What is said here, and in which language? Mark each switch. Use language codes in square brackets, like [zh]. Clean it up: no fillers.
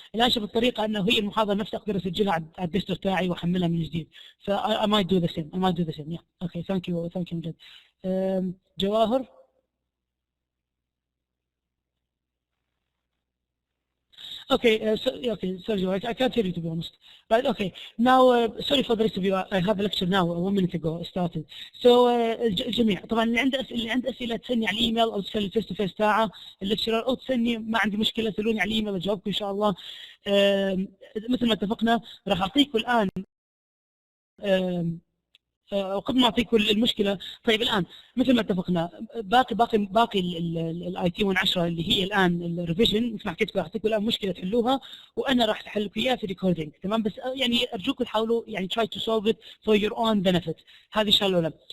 [ar] الان شوف الطريقه انه هي المحاضره نفسها اقدر اسجلها على الديسكتوب تاعي واحملها من جديد. [en] ف I might do the same. Yeah. Okay. Thank you مجد. جواهر. Okay, sorry, I can't hear you to be honest. Right, okay. Now, sorry for the rest of you. I have a lecture now 1 minute ago started. [ar] So, الجميع طبعا اللي عنده أسئلة تسألني على الإيميل أو تسأل الفيس تو فيس تاعه الليكتشرر، أو تسألني ما عندي مشكلة سألوني على الإيميل أجاوبكم إن شاء الله. مثل ما اتفقنا راح أعطيكم الآن وقبل ما اعطيكم المشكله. طيب الان مثل ما اتفقنا باقي الاي تي 110 اللي هي الان الريفيجن، مثل ما حكيت لكم اعطيكم الان مشكله تحلوها وانا راح احل لكم اياها في ريكوردينج، تمام؟ بس يعني ارجوكم تحاولوا يعني [en] try to solve it for your own benefit. [ar] هذه الشغله الاولى.